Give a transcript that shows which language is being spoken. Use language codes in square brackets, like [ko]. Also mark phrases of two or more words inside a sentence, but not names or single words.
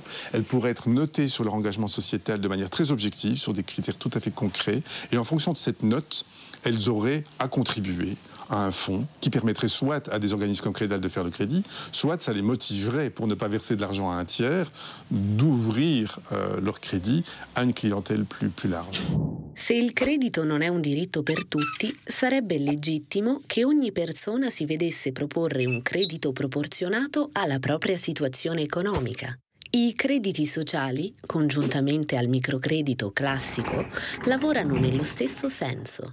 [fr] Elles pourraient être notées sur leur engagement sociétal de manière très objective, sur des critères tout à fait concrets. Et en fonction de cette note, elles auraient à contribuer à un fonds qui permettrait soit à des organismes comme Crédal de faire le crédit, soit ça les motiverait, pour ne pas verser de l'argent à un tiers, d'ouvrir leur crédit a une clientèle plus large. [it] Se il credito non è un diritto per tutti, sarebbe legittimo che ogni persona si vedesse proporre un credito proporzionato alla propria situazione economica. I crediti sociali, congiuntamente al microcredito classico, lavorano nello stesso senso.